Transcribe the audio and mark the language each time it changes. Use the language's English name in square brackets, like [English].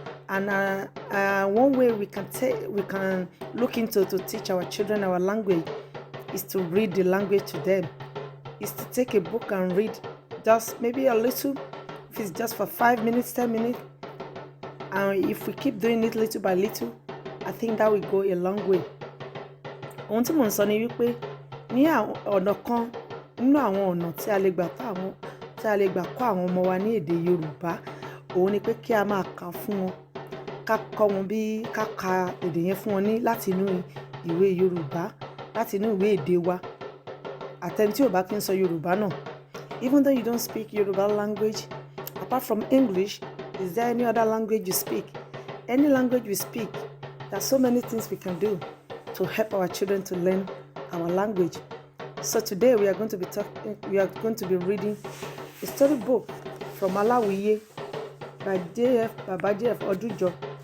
[English] And one way we can look into to teach our children our language is to read the language to them. Is to take a book and read just maybe a little. If it's just for 5 minutes, 10 minutes, and if we keep doing it little by little, I think that will go a long way. [Yoruba] Ohun tí mò ń sọ ni wípé ní ọ̀nà kan nínú àwọn ọ̀nà tí a lè gbà kọ́ àwọn ọmọ wa ní èdè Yorùbá, òun ni pé kí a máa kà fún wọn, ká kọ́ wọn bí ká ka èdè yẹn fún wọn ní láti inú ìwé Yorùbá, láti inú ìwé èdè wa. Àtẹni tí ò bá kí ń sọ Yorùbá náà. [English] Even though you don't speak Yoruba language, apart from English, is there any other language you speak? Any language we speak, there are so many things we can do to help our children to learn our language. So today we are going to be reading a storybook from Olawole by Baba JF Odujo.